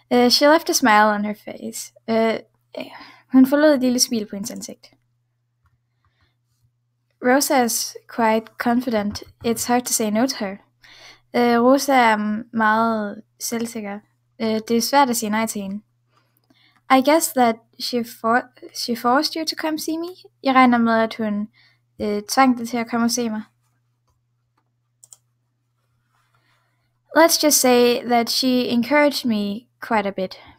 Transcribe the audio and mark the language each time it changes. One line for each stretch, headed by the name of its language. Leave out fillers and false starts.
English: She left a smile on her face.
Danish: Hun forlod et lille smil på hendes ansigt.
English: Rosa is quite confident. It's hard to say no to her.
Danish: Rosa er meget selvsikker. Det er svært at sige nej til hende.
English: I guess that she forced you to come see me.
Danish: Jeg regner med, at hun tvang dig til at komme og se mig.
English: Let's just say that she encouraged me quite a bit.